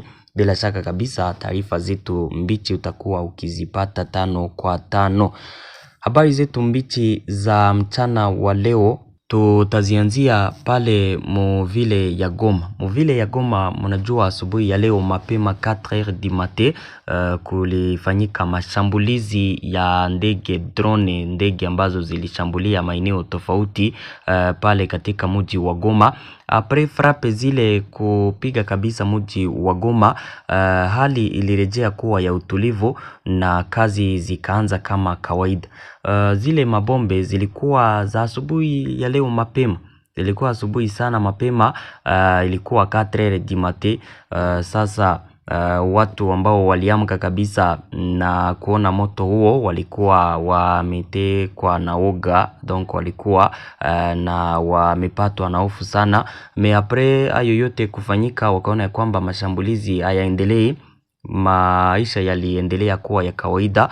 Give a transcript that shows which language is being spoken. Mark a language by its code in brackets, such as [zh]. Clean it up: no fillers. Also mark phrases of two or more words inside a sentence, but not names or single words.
[sw] Bila shaka kabisa taarifa zetu mbichi utakuwa ukizipata 5 kwa 5. Habari zetu mbichi za mchana wa leo tutazianzia pale Muvile ya Goma. Muvile ya Goma, mnajua asubuhi ya leo mapema [fr] 4h du matin [sw] kulifanyika mashambulizi ya ndege ambazo zilishambulia maeneo tofauti pale katika mji wa Goma. [fr] Apre frappe [sw] zile kupiga kabisa mji wa Goma, hali ilirejea kuwa ya utulivu na kazi zikaanza kama kawaida. Zile mabombe zilikuwa za asubuhi ya leo mapema. Zilikuwa asubuhi sana mapema, ilikuwa [fr] 4h du matin. [sw] Sasa watu ambao waliamka kabisa na kuona moto huo walikuwa wametekwa na oga, donc walikuwa na wamepatwa na hofu sana. [fr] Me apre [sw] hayo yote kufanyika, wakaona ya kwamba mashambulizi hayaendelei, maisha yaliendelea kuwa ya kawaida.